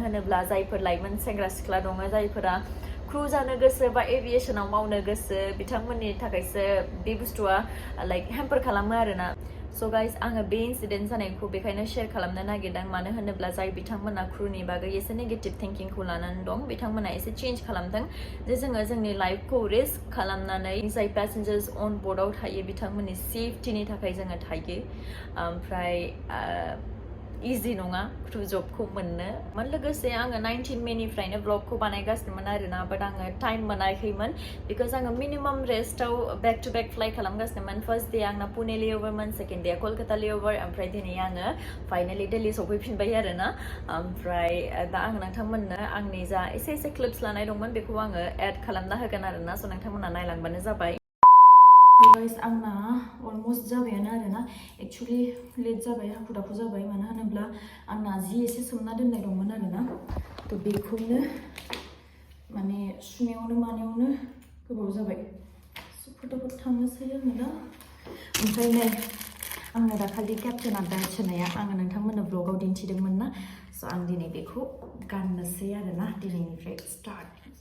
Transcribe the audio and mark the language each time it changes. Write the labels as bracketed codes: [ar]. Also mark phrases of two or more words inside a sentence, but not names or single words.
[brx] होनोब्ला जायफोर लाइमोन सेंग्रा सिख्ला दङ जायफोरा क्रू जानो गोसो बा एभिएशनाव मावनो गोसो बिथांमोननि थाखायसो बे बुस्थुआ लाइक हेम्पार खालामो आरोना सो गाइस आङो बे इनसिडेन्ट जानायखौ बेखायनो शेयार खालामनो नागिरदों मानो होनोब्ला जाय बिथांमोना क्रुनि बागै एसे [en] negative thinkingखौ [brx] लानानै दं बिथांमोना एसे चेन्ज खालामदों जे जोङो जोंनि लाइफखौ रिस्क खालामनानै जाय [en] passengers on boardआव [brx] थायो बिथांमोननि सेफटिनि थाखाय जोङो थायो ओमफ्राय easy नङा [en] crew jobखौ [brx] मोननो लोगोसे आङो 19 मेनिफ्रायनो vlogखौ बानायगासिनोमोन आरोना but आङो time मोनाखैमोन because आङो [en] minimum restआव back to back fly [brx] खालामगासिनोमोन [en] first day [brx] आंना पुने layoverमोन [en] second day [brx] कलकाता layover ओमफ्राय दिनै आङो finally दिल्ली सफैफिनबाय आरोना ओमफ्राय दा आं नोंथांमोननो आंनि जा एसे clips लानाय दंमोन बेखौ आङो add खालामना होगोन आरोना so नोंथांमोना नायलांबानो जाबाय guys आंना almost जाबायानो आरोना actually late जाबाय हाखु दाखु जाबाय मानो होनोब्ला आंना जि एसे सोमना दोननाय दंमोन आरोना तो बेखौनो माने सुनायावनो मानायावनो गोबाव जाबाय so फटाफट थांनोसै आङो दा ओमफ्राय नै आङो दाखालि केप्टेन आदार होनाया आङो नोंथांमोननो ब्लगाव दिन्थिदोंमोन ना so आं दिनै बेखौ गाननोसै आरोना दिनैनिफ्राय स्टार्ट